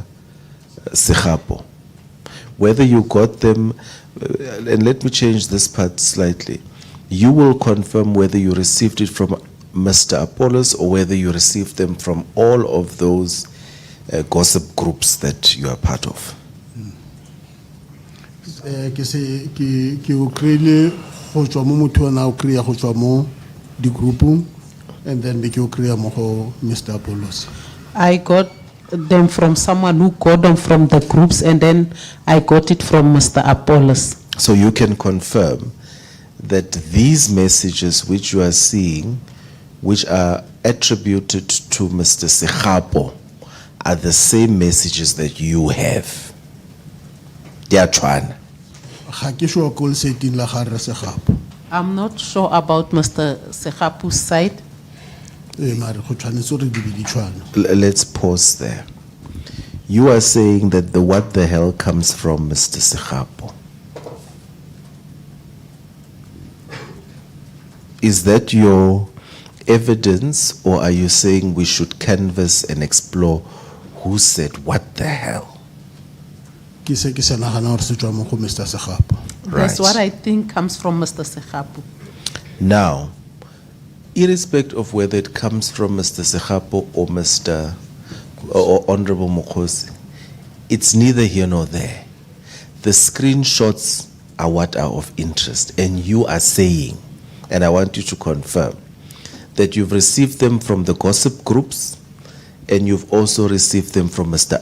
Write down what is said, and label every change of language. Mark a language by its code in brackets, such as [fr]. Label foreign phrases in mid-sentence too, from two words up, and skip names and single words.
[en] Segapo? Whether you got them, and let me change this part slightly. You will confirm whether you received it from Mr. Apollos or whether you received them from all of those gossip groups that you are part of. [tn] Ke se ke o kreile go tswa mo motho ona o kreya go tswa mo di groupung, [en] and then [tn] be ke o kreya mo go Mr. Apollos. [en] I got them from someone who got them from the groups, and then I got it from Mr. Apollos. So you can confirm that these messages which you are seeing, which are attributed to Mr. Segapo, are the same messages that you have. They are trying. [tn] Ga ke sure ko le setting la ga re Segapo. [en] I'm not sure about Mr. Segapo's side. [tn] Mare go tshwanetse re di be di tshwana. [en] Let's pause there. You are saying that the what the hell comes from Mr. Segapo. Is that your evidence, or are you saying we should canvass and explore who said what the hell? [tn] Ke se ke se nagana gore se tswa mo go Mr. Segapo. [en] That's what I think comes from Mr. Segapo. Now, irrespective of whether it comes from Mr. Segapo or Mr. or Honorable Mokgosi, it's neither here nor there. The screenshots are what are of interest, and you are saying, and I want you to confirm, that you've received them from the gossip groups and you've also received them from Mr.